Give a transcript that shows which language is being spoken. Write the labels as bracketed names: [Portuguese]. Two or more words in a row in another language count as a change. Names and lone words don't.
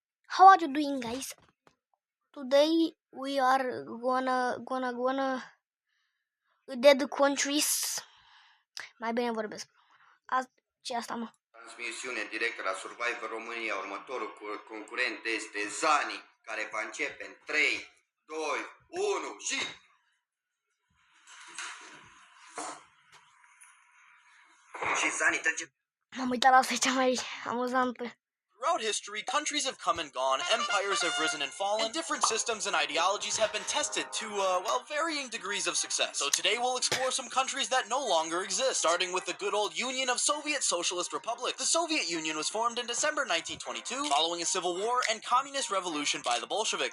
[English] How are you doing, guys? Today we are gonna dead countries. [Romanian] Mai bine vorbesc. Ce asta, mă? Transmisiune directă la Survivor România. Următorul concurent este Zani, care va începe în 3, 2, 1 și... Și Zani trece... M-am uitat la asta, e cea mai amuzantă. [English] Throughout history, countries have come and gone, empires have risen and fallen, and different systems and ideologies have been tested to, varying degrees of success. So today we'll explore some countries that no longer exist, starting with the good old Union of Soviet Socialist Republics. The Soviet Union was formed in December 1922, following a civil war and communist revolution by the Bolsheviks.